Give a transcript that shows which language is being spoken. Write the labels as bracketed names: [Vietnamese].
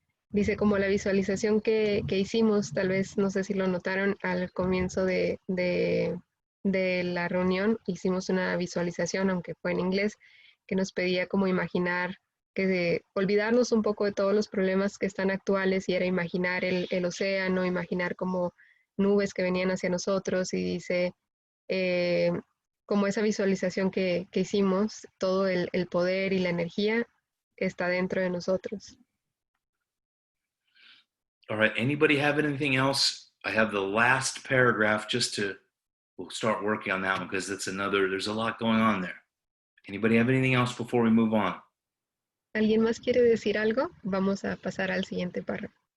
[Spanish] Dice como la visualización que hicimos, tal vez, no sé si lo notaron al comienzo de la reunión, hicimos una visualización, aunque fue en inglés, que nos pedía como imaginar, olvidarnos un poco de todos los problemas que están actuales, y era imaginar el océano, imaginar como nubes que venían hacia nosotros, y dice, como esa visualización que hicimos, todo el poder y la energía está dentro de nosotros. [English] All right, anybody have anything else? I have the last paragraph we'll start working on that one because there's a lot going on there. Anybody have anything else before we move on? [Spanish] ¿Alguien más quiere decir algo? Vamos a pasar al siguiente párrafo.